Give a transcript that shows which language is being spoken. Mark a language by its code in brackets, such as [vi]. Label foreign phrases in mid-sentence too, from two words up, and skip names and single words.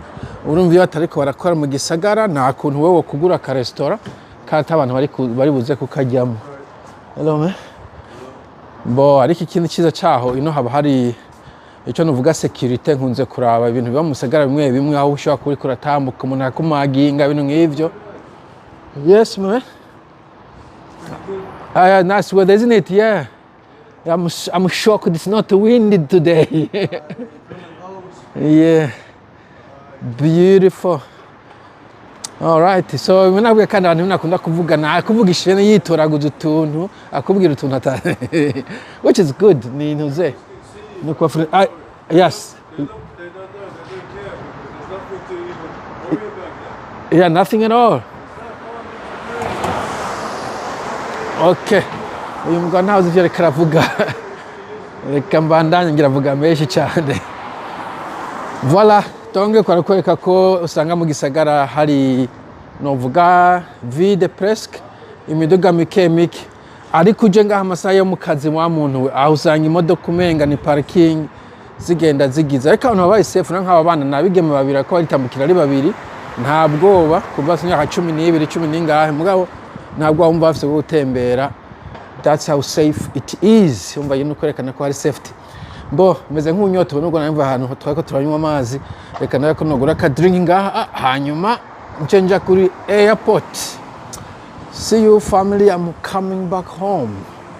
[rn] Urumva iyo batariko barakora mu gisagara nta kuntu wewe kugura ka restaurant kandi abantu bari buze kukajyamo. Hello. Bo ariko ikintu cyiza cyaho ino haba hari icyo nuvuga security, nkunze kuraba ibintu biba mu gisagara bimwe aho ushobora kuri kuratambuka umuntu akumaginga ibintu nk'ivyo. [en] Yes man. Nice weather, isn't it? Yeah. I'm shocked it's not windy today. Yeah, beautiful. All right, [rn] so nabwe kandi abantu nakunda kuvuga ishene yitoraguza utuntu akubwira utuntu atane, which is good. Ni ntuze no kwa [en] yes. Yeah, nothing at all. Okay. [rn] Uyu mugabo ntawe uzi ivyo ariko aravuga, reka mbandanye ngira avuga menshi cyane. Voilà, tonge kwarakwereka ko usanga mu gisagara hari novuga [fr] vide presque, [rn] imiduga mike, ariko uje ngaha amasaha yo mu kazi wa muntu we aho usanga imodoka umenga ni parking zigenda zigiza. Ariko abantu babaye safe nk'aba bana nabigeme babiri ko baritambukira ari babiri, nta bwoba kuva imyaka 12 10 n'ingahe, mugabo ntabwo wumva bafite gutembera. [en] That's how safe it is. [rn] Umva yino kwerekana ko hari safety. Bo meze nk'unyoto nubwo namva ahantu twako turanywa amazi, reka nayo ko nogura ka drink ngaha, hanyuma ncenja kuri airport. [en] See you family, I'm coming back home.